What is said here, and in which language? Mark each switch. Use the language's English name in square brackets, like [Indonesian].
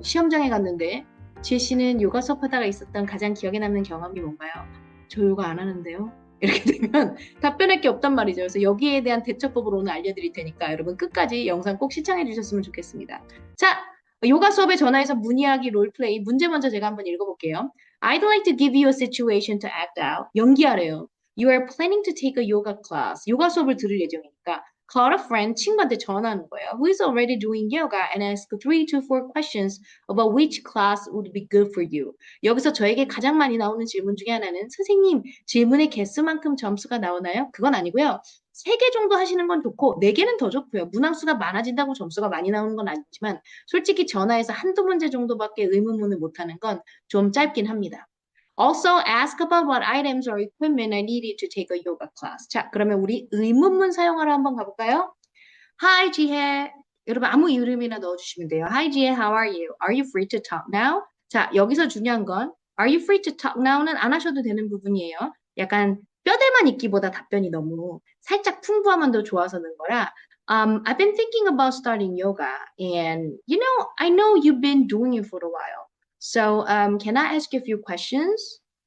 [Korean] 시험장에 갔는데 지혜 씨는 요가 수업하다가 있었던 가장 기억에 남는 경험이 뭔가요? 저 요가 안 하는데요. 이렇게 되면 답변할 게 없단 말이죠. 그래서 여기에 대한 대처법을 오늘 알려드릴 테니까 여러분 끝까지 영상 꼭 시청해 주셨으면 좋겠습니다. 자, 요가 수업에 전화해서 문의하기 롤플레이 문제 먼저 제가 한번 읽어볼게요. [English] I'd like to give you a situation to act out. [Korean] 연기하래요. [English] You are planning to take a yoga class. [Korean] 요가 수업을 들을 예정이니까 [English] call a friend, [Korean] 친구한테 전화하는 거예요. [English] Who is already doing yoga and ask 3 to 4 questions about which class would be good for you. [Korean] 여기서 저에게 가장 많이 나오는 질문 중에 하나는, 선생님, 질문의 개수만큼 점수가 나오나요? 그건 아니고요. 3개 정도 하시는 건 좋고 4개는 더 좋고요. 문항수가 많아진다고 점수가 많이 나오는 건 아니지만 솔직히 전화해서 한두 문제 정도밖에 의문문을 못하는 건 좀 짧긴 합니다. [English] Also ask about what items or equipment I needed to take a yoga class. [Korean] 자, 그러면 우리 의문문 사용하러 한번 가볼까요? [English] Hi, 지혜. [Korean] 여러분 아무 이름이나 넣어주시면 돼요. [English] Hi, 지혜, how are you? Are you free to talk now? [Korean] 자, 여기서 중요한 건 [English] Are you free to talk now [Korean] 는 안 하셔도 되는 부분이에요. 약간 뼈대만 있기보다 답변이 너무 살짝 풍부하면 더 좋아서 는 거라. [English] I've been thinking about starting yoga, and I know you've been doing it for a while. So, can I ask you a few questions?